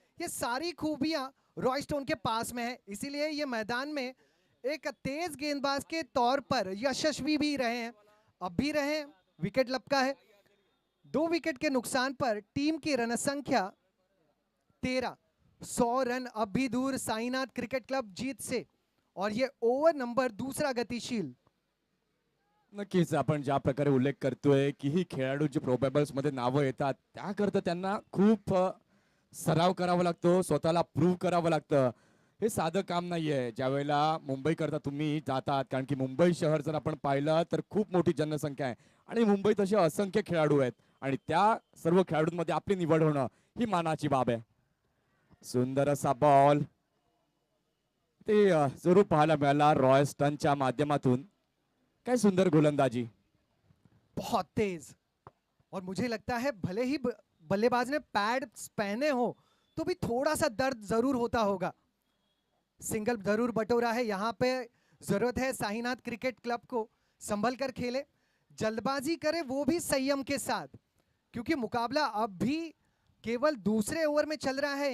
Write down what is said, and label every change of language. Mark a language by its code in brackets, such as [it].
[hi] ये सारी खूबियां रॉयस्टोन के पास में है, इसीलिए ये मैदान में एक तेज गेंदबाज के तौर पर यशस्वी भी रहे हैं, अब भी रहे हैं. विकेट लपका है. 2 विकेट के नुकसान पर टीम की रन संख्या 13. 100 रन अब भी दूर साईनाथ क्रिकेट क्लब जीत से, और ये ओव्हर नंबर दूसरा गतिशील. [mr] नक्कीच आपण ज्या प्रकारे उल्लेख करतोय की ही खेळाडूची प्रोबॅबल्स मध्ये नावं येतात त्याकरता त्यांना खूप सराव करावा लागतो, स्वतःला प्रूव्ह करावं लागतं. हे साधं काम नाहीये. ज्या वेळेला मुंबई करता तुम्ही जातात, कारण की मुंबई शहर जर आपण पाहिलं तर खूप मोठी जनसंख्या आहे आणि मुंबईत असे असंख्य खेळाडू आहेत आणि त्या सर्व खेळाडूंमध्ये आपली निवड होणं ही मानाची बाब आहे. सुंदर असा बॉल ते जरूर पाहायला मिळाला रॉयस्टनच्या माध्यमातून. काय सुंदर गोलंदाजी. [hi] बहुत तेज, और मुझे लगता है भले ही बल्लेबाज ने पैड पहने हो तो भी थोड़ा सा दर्द जरूर होता होगा. सिंगल जरूर बटोरा है यहाँ पे. जरूरत है साईनाथ क्रिकेट क्लब को संभल कर खेले, जल्दबाजी करे वो भी संयम के साथ, क्योंकि मुकाबला अब भी केवल दूसरे ओवर में चल रहा है.